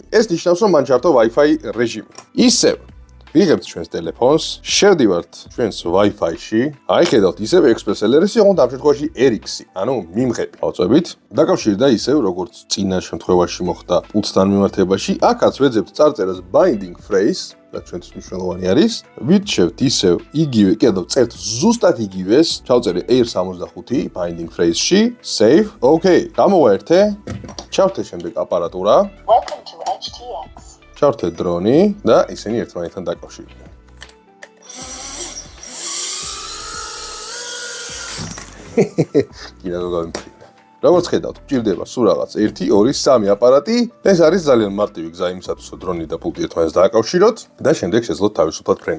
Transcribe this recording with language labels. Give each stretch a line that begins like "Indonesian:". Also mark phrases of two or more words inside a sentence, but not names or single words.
Georgian: ეს ნიშნავს, რომ მან ჩართო Wi-Fi რეჟიმი. ისევ ვიღებთ ჩვენს ტელეფონს, შევდივართ ჩვენს Wi-Fi-ში, აი ხედავთ ისევ Express LRS-ი, ოღონდ ამ შემთხვევაში RX-ი, ანუ მიმღები. ავწევით, დაკავშირდა ისევ როგორც წინა შემთხვევაში მოხდა პულტთან მიმართებაში, აქაც ვეძებთ წარწერას
English: binding phrase
Georgian: და ჩვენთვის მნიშვნელოვანი არის. ვირჩევთ ისევ იგივე, კიდევ წერთ ზუსტად იგივეს, ჩავწერე Air65
English: binding phrase-
Georgian: ში,
English: save, okay,
Georgian: გამოვაერთე, ჩავთე შემდეგ აპარატურა.
English: Welcome to HTX.
Georgian: ჩავთე დრონი და ისინი ერთმანეთთან დაკავშირდნენ. კიდევ გავიმფრინდა. როგორც ხედავთ, გვჭირდება სულ რაღაც 1, 2, 3 აპარატი. ეს არის ძალიან მარტივი გზა იმისათვის, რომ დრონი და პულტი ერთმანეთს დააკავშიროთ და შემდეგ შეძლოთ თავისუფლად ფრენა.